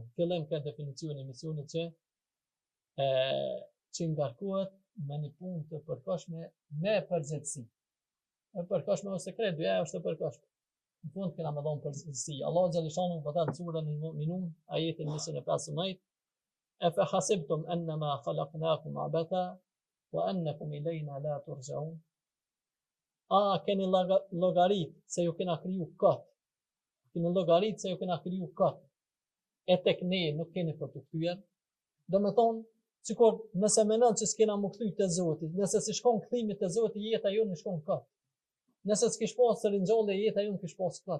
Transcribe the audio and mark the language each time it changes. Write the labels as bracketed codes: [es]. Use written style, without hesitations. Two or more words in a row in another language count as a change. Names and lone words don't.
[sq] Fillim këtë definicion e misionit që ngarkohet me një punë të përkohshme me përgjegjësi. E përkohshme ose kredu, është e përkohshme. Në fund kena me dhënë përgjegjësi. Allahu xhaleshonu po thot surën Al-Mu'minun, ajetin 25. [ar] أفحسبتم أنما خلقناكم عبثا وأنكم إلينا لا ترجعون. [sq] A keni llogarit se ju kena kriju kot. Keni llogarit se ju kena kriju kot. E tek ne nuk keni për të kthyer. Do me thonë, sikur nëse menon që s'kena më kthy te Zoti, nëse si shkon kthimi te Zoti, jeta jonë shkon kot. Nëse s'kish pas ringjallje, jeta jonë kish pas kot.